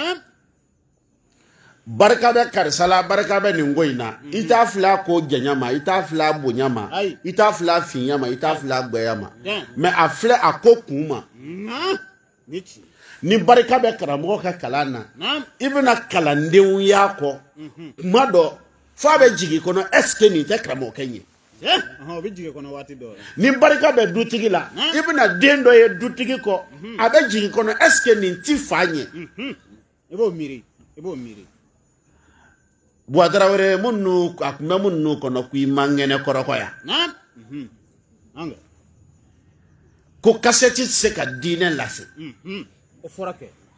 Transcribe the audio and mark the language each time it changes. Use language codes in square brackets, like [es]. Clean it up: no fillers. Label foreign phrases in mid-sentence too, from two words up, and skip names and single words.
[bm] barika bɛ karisa la barika bɛ nin ko in na i t'a filɛ ko janya ma i t'a filɛ bonya ma i t'a filɛ finya ma i t'a filɛ gbɛya ma mais a filɛ a ko kun ma ni barika bɛ karamɔgɔ ka kalan na naam i bɛna kalandenw y'a kɔ kuma dɔ f'a bɛ jigin kɔnɔ [fr] est-ce que [bm] nin tɛ karamɔgɔkɛ ɲɛ o bɛ jigin kɔnɔ waati dɔ ni barika bɛ dutigi la i bɛna den dɔ ye dutigi kɔ a bɛ jigin kɔnɔ [fr] est-ce que [bm] nin ti fa ɲɛ i b'o miiri Buwatarawere minnu a tun bɛ minnu kɔnɔ k'i ma ŋɛnɛ kɔrɔkɔya naam ko kasɛti tɛ se ka diinɛ lase o fɔra kɛ